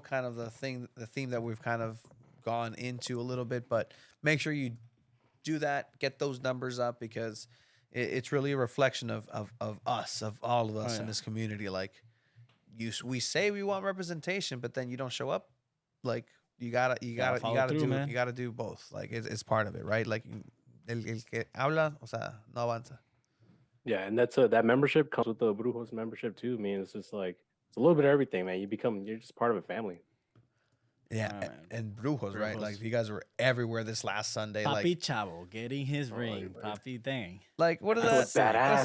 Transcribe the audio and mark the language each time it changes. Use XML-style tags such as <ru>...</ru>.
<en>Kind of the theme that we've kind of gone into a little bit, but make sure you do that, get those numbers up, because it's really a reflection of us, of all of us in this community. Like we say we want representation, but then you don't show up. Like you gotta do both. Like it's part of it, right?</en> <es>Like el que habla, o sea, no avanza.</es> <en>Yeah, and that's that membership comes with the Brujos membership too. I mean, it's just like it's a little bit of everything, man. You're just part of a family. Yeah, and Brujos, right? Like you guys were everywhere this last Sunday. Papi like Chavo getting his ring. Papi thing. Like what is That that?</en>